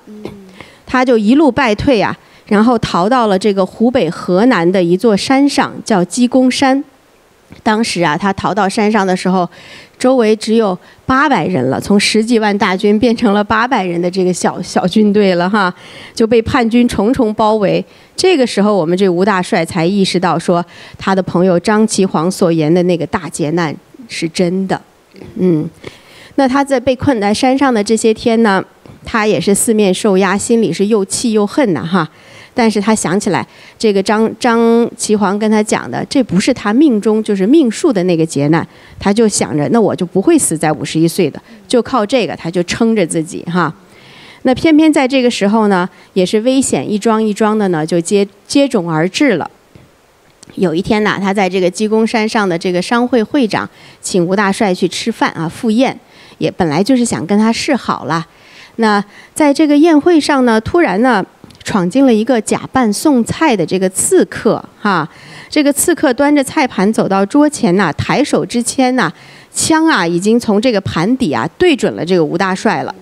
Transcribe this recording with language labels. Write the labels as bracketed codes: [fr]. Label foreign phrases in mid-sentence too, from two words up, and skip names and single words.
[zh] 他就一路敗退然後逃到了這個湖北河南的一座山上，叫雞公山。當時他逃到山上的時候，周圍只有800人了，從10幾萬大軍變成了800人的這個小軍隊了就被叛軍重重包圍。這個時候，我們這吳大帥才意識到說，他的朋友張其遑所言的那個大劫難是真的。那他在被困在山上的這些天呢，他也是四面受壓，心裡是又氣又恨但是他想起來，這個張其遑跟他講的，這不是他命中就是命數的那個劫難，他就想着，那我就不會死在51歲的，就靠這個，他就撐着自己那偏偏在這個時候呢，也是危險一樁一樁的呢，就接踵而至了。有一天呢，他在這個雞公山上的這個商會會長請吳大帥去吃飯赴宴，也本來就是想跟他示好了。那在這個宴會上呢，突然呢， 闖進了一個假扮送菜的這個刺客哈。這個刺客端着菜盤走到桌前吶，抬手之間吶，槍啊已經從這個盤底啊對準了這個吳大帥了。